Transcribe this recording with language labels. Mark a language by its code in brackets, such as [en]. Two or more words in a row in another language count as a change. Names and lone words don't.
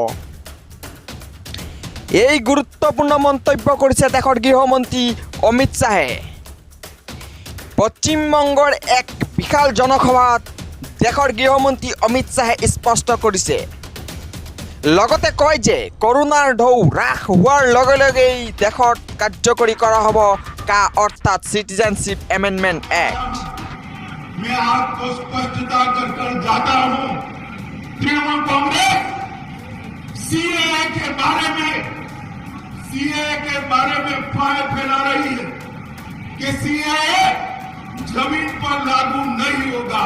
[as] এই গুৰুত্বপূৰ্ণ মন্তব্য কৰিছে দেশৰ গৃহমন্ত্ৰী অমিত শ্বাহে। পশ্চিমবংগৰ এক বিশাল জনসভাত দেশৰ গৃহমন্ত্ৰী অমিত শ্বাহে স্পষ্ট কৰিছে। লগতে কয় যে কৰোনাৰ ঢৌ হ্ৰাস হোৱাৰ লগে লগেই দেশত কাৰ্যকৰী কৰা হ'ব কা অৰ্থাৎ চিটিজেনশ্বিপ এমেণ্ডমেণ্ট এক্ট। [hi] मैं आपको स्पष्टता कर जाता हूं, तृणमूल कांग्रेस सीएए के बारे में फाइल फैला रही है कि सीएए जमीन पर लागू नहीं होगा।